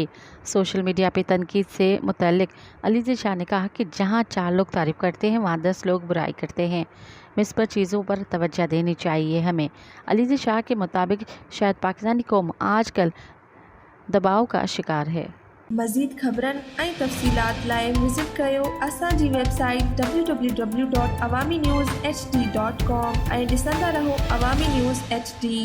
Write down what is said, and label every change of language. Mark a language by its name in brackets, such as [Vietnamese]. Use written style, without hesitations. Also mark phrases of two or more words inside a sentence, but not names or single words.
[English] social media [Urdu] پہ تنقید سے متعلق علیزہ شاہ نے کہا کہ جہاں 4 لوگ تعریف کرتے ہیں وہاں 10 لوگ برائی کرتے ہیں، مثبت چیزوں پر توجہ دینی چاہیے ہمیں۔ علیزہ شاہ کے مطابق شاید پاکستانی قوم آج کل دباؤ کا شکار ہے۔ [Sindhi] مزید خبرن ऐं तफ़सीलात लाइ विज़िट कयो असांजी वेबसाइट www.awamiNewsHD.com ऐं ॾिसंदा रहो अवामी न्यूज़ HD।